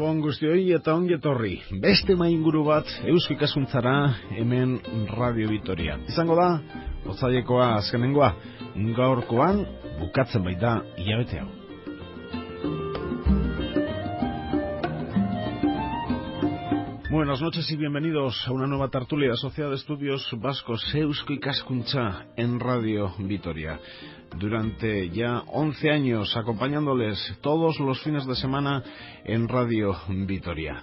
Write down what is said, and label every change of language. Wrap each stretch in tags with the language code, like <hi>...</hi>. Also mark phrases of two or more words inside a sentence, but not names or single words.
<eu>guztioi eta ongi etorri. Beste mainguru bat Eusko Ikaskuntzara hemen Radio Vitoria. Izango da, otsailekoa azkenengoa, gaurkoan bukatzen baita hilabete hau.</eu> <es>Buenas noches y bienvenidos a una nueva tertulia de Sociedad de Estudios Vascos Eusko Ikaskuntza en Radio Vitoria. Durante ya 11 años acompañándoles todos los fines de semana en Radio Vitoria.</es>